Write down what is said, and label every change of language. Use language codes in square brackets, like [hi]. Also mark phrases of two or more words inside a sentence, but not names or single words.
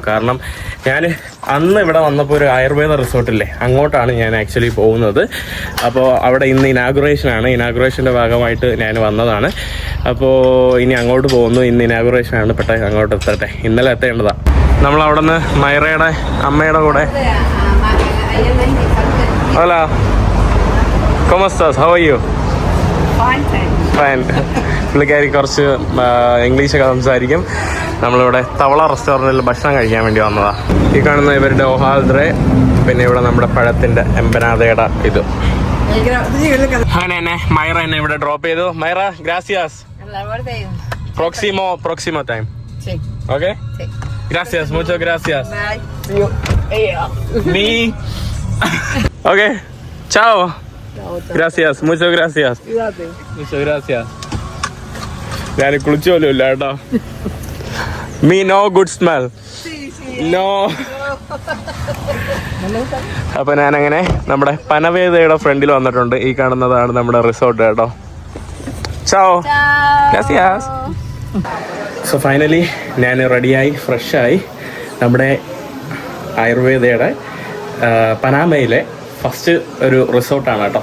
[ml] കാരണം ഞാൻ അന്ന് ഇവിടെ വന്നപ്പോൾ ഒരു ആയുർവേദ റിസോർട്ടില്ലേ, അങ്ങോട്ടാണ് ഞാൻ ആക്ച്വലി പോകുന്നത്. അപ്പോൾ അവിടെ ഇന്ന് ഇനാഗുറേഷനാണ്. ഇനാഗുറേഷൻ്റെ ഭാഗമായിട്ട് ഞാൻ വന്നതാണ്. അപ്പോൾ ഇനി അങ്ങോട്ട് പോകുന്നു. ഇന്ന് ഇനാഗുറേഷനാണ്. പെട്ടെന്ന് അങ്ങോട്ട് എത്തട്ടെ. ഇന്നലെ എത്തേണ്ടതാണ്. നമ്മളവിടെ നിന്ന് മൈറയുടെ അമ്മയുടെ കൂടെ. ഹലോ, [es] ¿cómo estás? [en] How are you? Fine. [ml] പുള്ളിക്കാരി കുറച്ച് ഇംഗ്ലീഷൊക്കെ സംസാരിക്കും. നമ്മളിവിടെ തവള റെസ്റ്റോറൻറ്റിൽ ഭക്ഷണം കഴിക്കാൻ വേണ്ടി വന്നതാണ്. ഈ കാണുന്ന ഇവരുടെ ഒഹാദ്രെ, പിന്നെ ഇവിടെ നമ്മുടെ പഴത്തിൻ്റെ എംപനാദയുടെ ഇത്. അങ്ങനെ തന്നെ മൈറ എന്നെ ഇവിടെ ഡ്രോപ്പ് ചെയ്തു. [es] Maira gracias. Próximo time. Okay, gracias, mucho gracias. [ml] നീ ഓക്കെ, ചാओ. [es] Gracias, muchas gracias. Muchas gracias. [ml] ഞാൻ കുളിച്ചു പോലും ഇല്ല കേട്ടോ. [en] Me no good smell. No. [ml] അപ്പൊ ഞാനങ്ങനെ നമ്മുടെ പനവേദയുടെ ഫ്രണ്ടിൽ വന്നിട്ടുണ്ട്. ഈ കാണുന്നതാണ് നമ്മുടെ റിസോർട്ട് കേട്ടോ. Ciao. Gracias. [en] so finally [ml] ഞാൻ റെഡിയായി, ഫ്രഷായി. നമ്മുടെ ആയുർവേദയുടെ പനാമയിലെ ഫസ്റ്റ് ഒരു റിസോർട്ടാണ് കേട്ടോ.